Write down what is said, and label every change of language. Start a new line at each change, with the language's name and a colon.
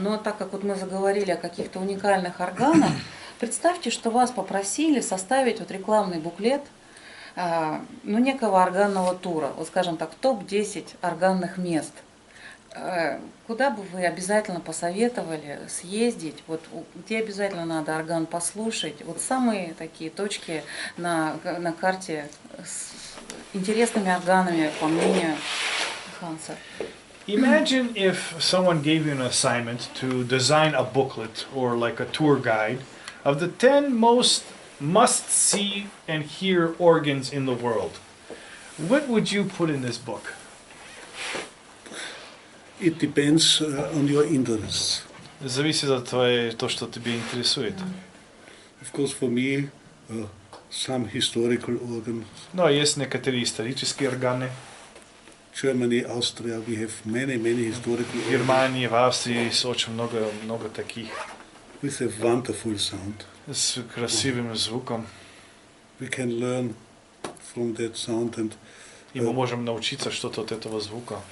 Russian: Но так как вот мы заговорили о каких-то уникальных органах, представьте, что вас попросили составить вот рекламный буклет ну, некого органного тура, вот скажем так, топ-10 органных мест. Куда бы вы обязательно посоветовали съездить, вот где обязательно надо орган послушать, вот самые такие точки на карте с интересными органами, по мнению Ханса.
English: Imagine if someone gave you an assignment to design a booklet or like a tour guide of the 10 most must-see and hear organs in the world. What would you put in this book? It depends on your interests.
Russian: Зависит от то, что тебя интересует.
English: Of course, for me, some historical organs.
Russian: Но есть некоторые исторические органы.
English: Germany, Austria, we have many historical
Russian: В Германии, в Австрии есть очень много таких
English: with a wonderful sound.
Russian: с красивым звуком.
English: We can learn from that sound,
Russian: И мы можем научиться что-то от этого звука.